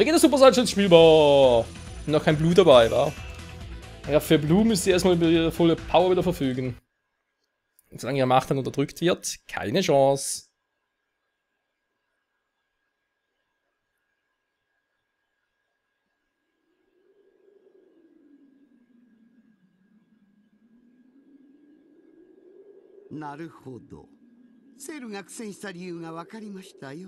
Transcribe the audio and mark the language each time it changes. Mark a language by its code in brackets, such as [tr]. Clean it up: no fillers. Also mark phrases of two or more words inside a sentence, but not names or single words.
[de] Wegen der Super Saiyan spielbar. Noch kein Blue dabei, wa? Ja, für Blue müsst ihr erstmal über ihre volle Power wieder verfügen. Und solange ihre Macht dann unterdrückt wird, keine Chance. [ja] Naるほど。セルが苦戦した理由が分かりましたよ。